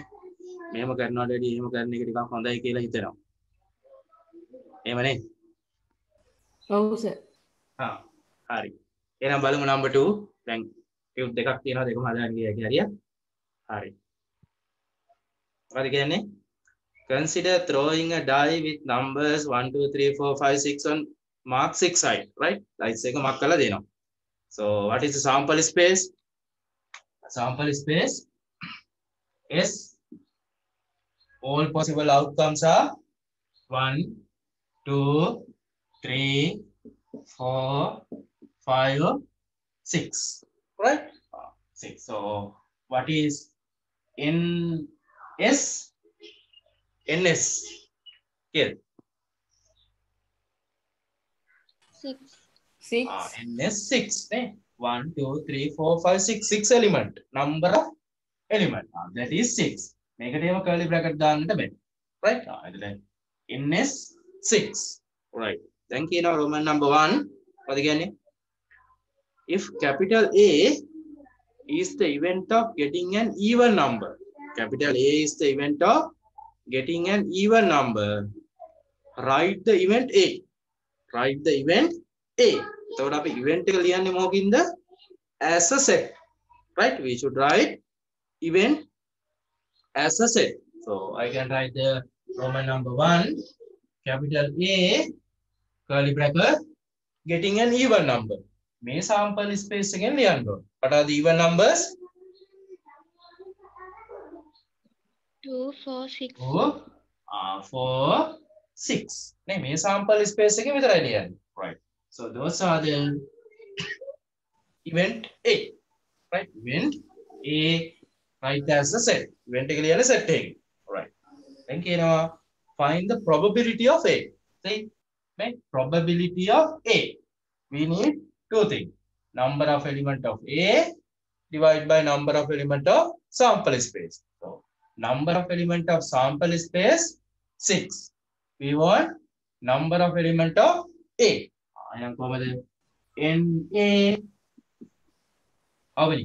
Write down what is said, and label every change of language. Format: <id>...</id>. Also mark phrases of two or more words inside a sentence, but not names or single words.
<si>මෙහෙම කරනවට වැඩිය එහෙම කරන එක ටිකක් හොඳයි කියලා හිතෙනවා. එහෙමනේ? ඔව් සර්. හරි. එහෙනම් බලමු number 2. දැන් ටියුට් දෙකක් තියෙනවා දෙකම හදාගන්න ගියා හරිය. හරි. මොකද කියන්නේ?</si> <en>Consider throwing a die with numbers 1 2 3 4 5 6 on mark 6 side, right?</en> <si>Dice එක mark කරලා දෙනවා.</si> <en>So what is the sample space? Sample space is all possible outcomes are 1 2 3 4 5 6, right? 6. So what is NS? NS here 6. NS 6 eh? 1 2 3 4 5 6 6 element number of element that is 6</en> <si>මේකට එහෙම</si> <en>curly bracket</en> <si>දාන්නට බෑ</si> <en>right එතන NS 6 right දැන් කියනවා roman number 1</en> <si>මොකද කියන්නේ</si> <en>if capital A is the event of getting an even number capital A is the event of getting an even number write the event A write the event A</en> <si>එතකොට අපි</si> <en>event</en> <si>එක ලියන්නේ මොකකින්ද</si> <en>as a set right we should write event as a set so I can write the roman number 1 capital A curly bracket getting an even number මේ sample space</en> <si>එකෙන් ලියන්න ඕන</si> <en>what are the even numbers 2 4 6 4 6</en> <si>නේ මේ</si> <en>sample space</en> <si>එකේ විතරයි ලියන්නේ</si> <en>right so those are the event A right event A write as a set event</en> <si>එක ලියන්නේ</si> <en>set එකේ right then කියනවා find the probability of A see right probability of A we need two things number of element of A divided by number of element of sample space so number of element of sample space 6 we want number of element of A ayam කොහමද NA How many?</en>